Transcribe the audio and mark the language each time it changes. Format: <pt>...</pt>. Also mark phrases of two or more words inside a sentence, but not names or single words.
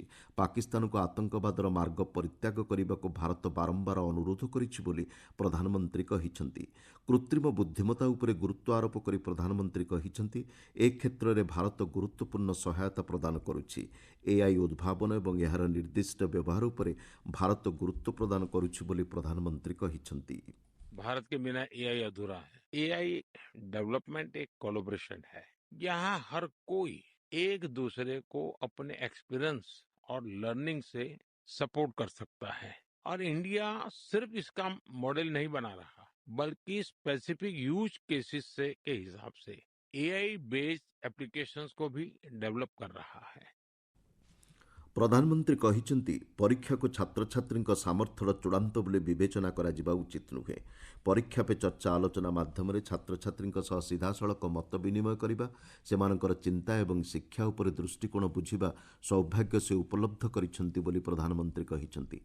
<or>ପାକିସ୍ତାନକୁ ଆତଙ୍କବାଦର ମାର୍ଗ ପରିତ୍ୟାଗ କରିବାକୁ ଭାରତ ବାରମ୍ବାର ଅନୁରୋଧ କରିଛି ବୋଲି ପ୍ରଧାନମନ୍ତ୍ରୀ କହିଛନ୍ତି। କୃତ୍ରିମ ବୁଦ୍ଧିମତ୍ତା ଉପରେ ଗୁରୁତ୍ୱ ଆରୋପ କରି ପ୍ରଧାନମନ୍ତ୍ରୀ କହିଛନ୍ତି, ଏ କ୍ଷେତ୍ରରେ ଭାରତ ଗୁରୁତ୍ୱପୂର୍ଣ୍ଣ ସହାୟତା ପ୍ରଦାନ କରୁଛି। ଏଆଇ ଉଦ୍ଭାବନ ଏବଂ ଏହାର ନିର୍ଦ୍ଦିଷ୍ଟ ବ୍ୟବହାର ଉପରେ ଭାରତ ଗୁରୁତ୍ୱ ପ୍ରଦାନ କରୁଛି ବୋଲି ପ୍ରଧାନମନ୍ତ୍ରୀ କହିଛନ୍ତି।</or> <hi>भारत के बिना एआई अधूरा है।</hi> <en>AI development</en> <hi>एक कोलैबोरेशन है। यहाँ हर कोई एक दूसरे को अपने एक्सपीरियंस और लर्निंग से सपोर्ट कर सकता है। और इंडिया सिर्फ इसका मॉडल नहीं बना रहा, बल्कि</hi> <en>specific use cases</en> <hi>से के हिसाब से</hi> <en>AI based applications</en> <hi>को भी डेवलप कर रहा है।</hi> <or>ପ୍ରଧାନମନ୍ତ୍ରୀ କହିଛନ୍ତି ପରୀକ୍ଷାକୁ ଛାତ୍ରଛାତ୍ରୀଙ୍କ ସାମର୍ଥ୍ୟର ଚୂଡ଼ାନ୍ତ ବୋଲି ବିବେଚନା କରାଯିବା ଉଚିତ ନୁହେଁ। ପରୀକ୍ଷା ପେ ଚର୍ଚ୍ଚା ଆଲୋଚନା ମାଧ୍ୟମରେ ଛାତ୍ରଛାତ୍ରୀଙ୍କ ସହ ସିଧାସଳଖ ମତ ବିନିମୟ କରିବା, ସେମାନଙ୍କର ଚିନ୍ତା ଏବଂ ଶିକ୍ଷା ଉପରେ ଦୃଷ୍ଟିକୋଣ ବୁଝିବା ସୌଭାଗ୍ୟ ସେ ଉପଲବ୍ଧ କରିଛନ୍ତି ବୋଲି ପ୍ରଧାନମନ୍ତ୍ରୀ କହିଛନ୍ତି।</or>